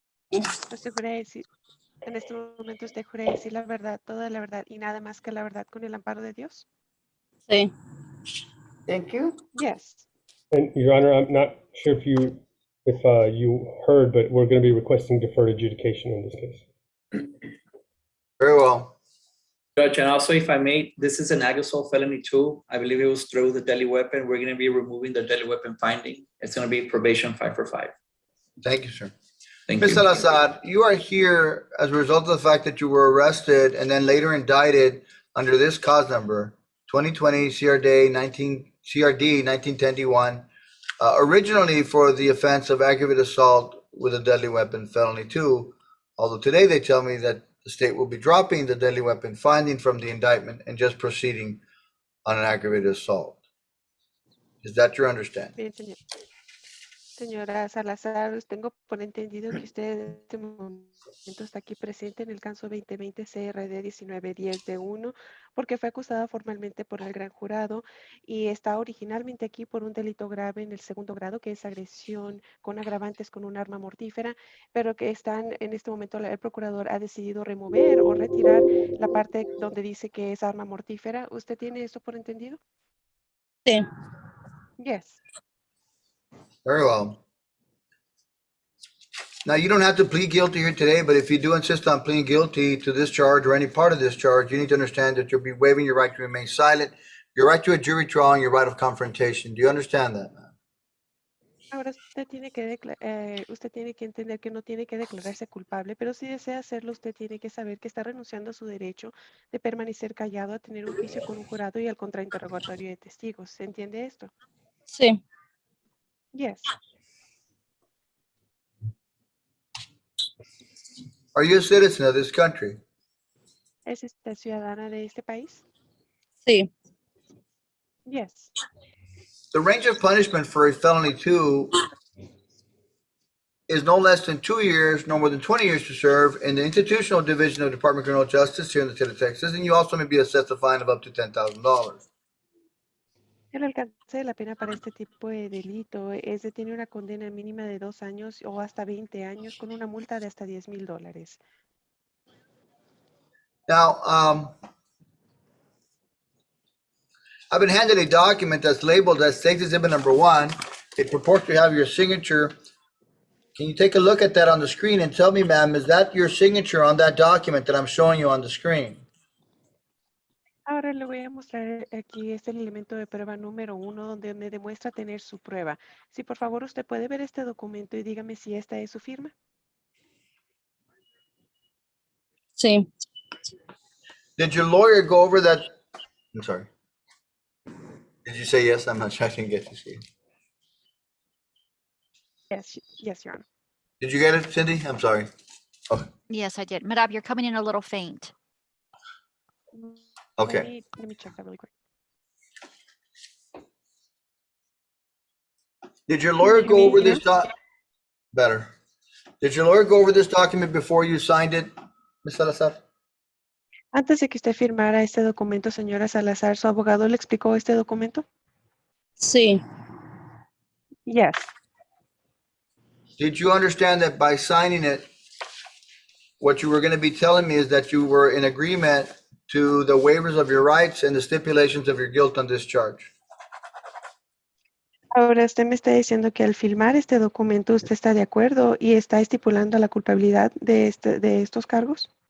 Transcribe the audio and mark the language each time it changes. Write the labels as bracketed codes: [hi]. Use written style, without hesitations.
[es] Usted jura decir, en este momento usted jura decir la verdad, toda la verdad y nada más que la verdad con el amparo de Dios. Sí. [en] Thank you. Yes. And Your Honor, I'm not sure if you heard, but we're going to be requesting deferred adjudication in this case. Very well. Judge, and also if I may, this is an Agasol felony too. I believe it was through the deadly weapon. We're gonna be removing the deadly weapon finding. It's gonna be probation 5 for 5. Thank you, sir. Thank Ms. you. Salazar, you are here as a result of the fact that you were arrested and then later indicted under this cause number, 2020 CRD 1910D1, originally for the offense of aggravated assault with a deadly weapon felony 2, although today they tell me that the state will be dropping the deadly weapon finding from the indictment and just proceeding on an aggravated assault. Is that your understanding? [es] Bien, señor. Señora Salazar, tengo por entendido que usted en este momento está aquí presente en el caso 2020 CRD 1910D1 porque fue acusada formalmente por el gran jurado y está originalmente aquí por un delito grave en el segundo grado, que es agresión con agravantes con un arma mortífera, pero que están en este momento el procurador ha decidido remover o retirar la parte donde dice que es arma mortífera. ¿Usted tiene eso por entendido? Sí. [en] Yes. Very well. Now, you don't have to plead guilty here today, but if you do insist on pleading guilty to this charge or any part of this charge, you need to understand that you'll be waiving your right to remain silent, your right to a jury trial, and your right of confrontation. Do you understand that, ma'am? [es] Ahora usted tiene que entender que no tiene que declararse culpable, pero si desea hacerlo, usted tiene que saber que está renunciando a su derecho de permanecer callado, a tener un juicio con un jurado y al contrainterrogatorio de testigos. ¿Se entiende esto? Sí. [en] Yes. Are you a citizen of this country? [es] ¿Es usted ciudadana de este país? Sí. [en] Yes. The range of punishment for a felony 2 is no less than 2 years, no more than 20 years to serve in the institutional division of Department of Criminal Justice here in the state of Texas, and you also may be assessed a fine of up to $10,000. [es] El alcance de la pena para este tipo de delito es de tener una condena mínima de 2 años o hasta 20 años con una multa de hasta $10,000. [en] Now, I've been handed a document that's labeled as State Exhibit Number 1. It purports to have your signature. Can you take a look at that on the screen and tell me, ma'am, is that your signature on that document that I'm showing you on the screen? [es] Ahora le voy a mostrar aquí el elemento de prueba número 1 donde me demuestra tener su prueba. Si por favor usted puede ver este documento y dígame si esta es su firma. Sí. [en] Did your lawyer go over that? I'm sorry. Did you say yes? I'm not sure. I didn't get to see it. Yes, Your Honor. Did you get it, Cindy? I'm sorry. Oh, Yes, I did. Madam, you're coming in a little faint. okay. Let me check that really quick. Did your lawyer Can you go hear me over this now? Better. Did your lawyer go over this document before you signed it, Ms. Salazar? [es] Antes de que usted firmara este documento, señora Salazar, ¿su abogado le explicó este documento? Sí. [en] Yes. Did you understand that by signing it, what you were going to be telling me is that you were in agreement to the waivers of your rights and the stipulations of your guilt on this charge? [es] Ahora usted me está diciendo que al firmar este documento usted está de acuerdo y está estipulando la culpabilidad de estos cargos?